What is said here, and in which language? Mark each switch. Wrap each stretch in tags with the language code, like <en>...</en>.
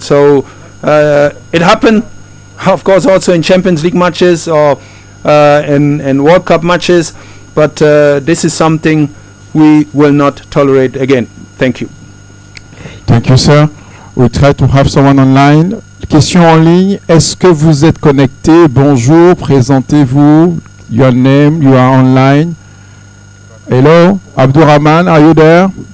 <en>So it happened, of course, also in Champions League matches or in World Cup matches, but this is something we will not tolerate again. Thank you. Thank you, sir. We try to have someone online.</en> <fr>Question en ligne. Est-ce que vous êtes connecté? Bonjour, présentez-vous.</fr> <en>Your name, you are online. Hello, Abdurrahman, are you there?</en>